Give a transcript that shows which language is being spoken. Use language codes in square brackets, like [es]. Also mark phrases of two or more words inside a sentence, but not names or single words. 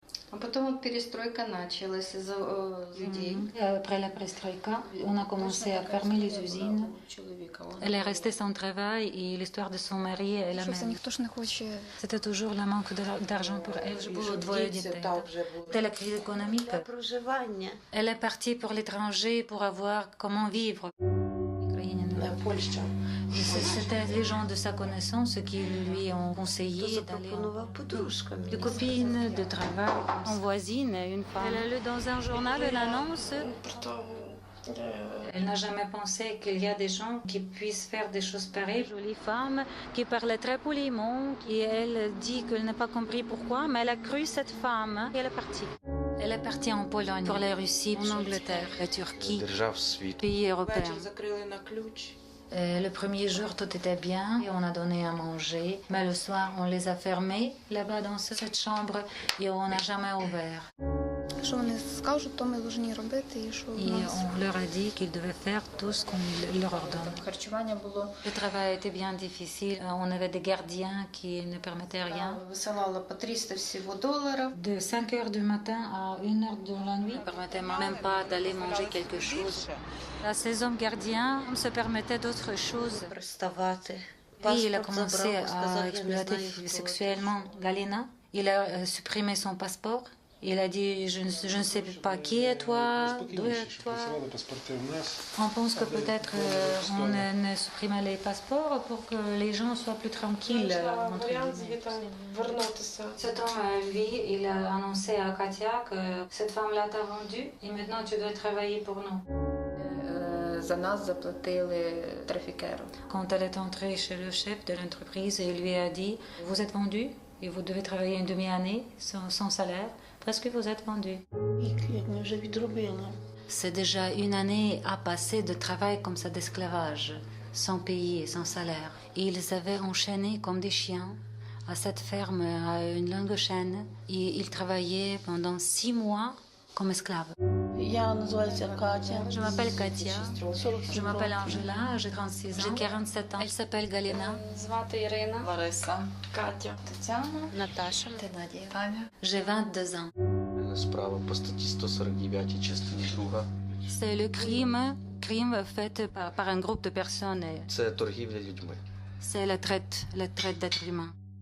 [ru] А потом вот перестройка началась из-за людей. [fr] Après la perestroïka, on a commencé à fermer les usines. Elle est restée sans travail et l'histoire de son mari est la [uk] Що це [fr] même. [uk] ніхто ж не хоче. [fr] C'était toujours le manque d'argent pour elle. [uk] Було двоє дітей. [fr] C'était la crise économique. [uk] Проживання. [fr] Elle est partie pour l'étranger pour avoir comment vivre. [uk] Польща. [fr] C'était les gens de sa connaissance qui lui ont conseillé d'aller [uk] Запропонував подружка [fr] de [uk] мені. [fr] copines, de travail. En voisine, une femme. Elle a lu dans un journal l'annonce. Elle n'a jamais pensé qu'il y a des gens qui puissent faire des choses pareilles. Jolie femme qui parlait très poliment et elle dit qu'elle n'a pas compris pourquoi, mais elle a cru cette femme et elle est partie. Elle est partie en Pologne, pour la Russie, en Angleterre, la Turquie, [uk] держав світу. [fr] pays européens. [uk] Вечір закрили на ключ. [fr] Le premier jour, tout était bien et on a donné à manger. Mais le soir, on les a fermés là-bas dans cette chambre et on n'a jamais ouvert. [uk] Що вони скажуть, то ми повинні робити, і що [fr] Et on leur a dit qu'ils devaient faire tout ce qu'on leur ordonne. [uk] Харчування було. [fr] Le travail était bien difficile. On avait des gardiens qui ne permettaient rien. [uk] Висилала по 300 [ru] всего долларов. [fr] De 5 heures du matin à 1 heure de la nuit, ne permettait même pas d'aller manger quelque chose. Là, ces hommes gardiens se permettaient d'autres choses. [uk] Приставати. [fr] Puis il a [uk] Паспорт [fr] commencé [uk] забрав, [fr] à [uk] сказав, я не [fr] exploiter [uk] знаю, хто. [fr] sexuellement Galina. Il a supprimé son passeport. Il a dit je ne sais pas qui est toi, d'où est toi. On pense que peut-être on ne supprimait les passeports pour que les gens soient plus tranquilles. Entre guillemets. Cet homme, lui, il a annoncé à Katia que cette femme-là t'a vendu et maintenant tu dois travailler pour nous. [uk] За нас заплатили трафікеру. [fr] Quand elle est entrée chez le chef de l'entreprise, il lui a dit vous êtes vendu et vous devez travailler une demi-année sans salaire parce que vous êtes vendu. [uk] Як ми вже відробили. [fr] C'est déjà une année à passer de travail comme ça d'esclavage, sans payer, sans salaire. Et ils avaient enchaîné comme des chiens à cette ferme, à une longue chaîne. Et ils travaillaient pendant 6 mois comme esclaves. [uk] Я називаюся Катя. [fr] Je m'appelle Katia, je m'appelle Angela, j'ai 36 ans, j'ai 47 ans. Elle s'appelle Galina. [uk] Звати Ірина. Лариса, Катя. Тетяна, Наташа. Таня. [fr] J'ai 22 ans. [uk] Справа по статті 149 частині 2. [fr] C'est le crime fait par un groupe de personnes. [uk] Це торгівля людьми. [fr] C'est la traite d'êtres humains.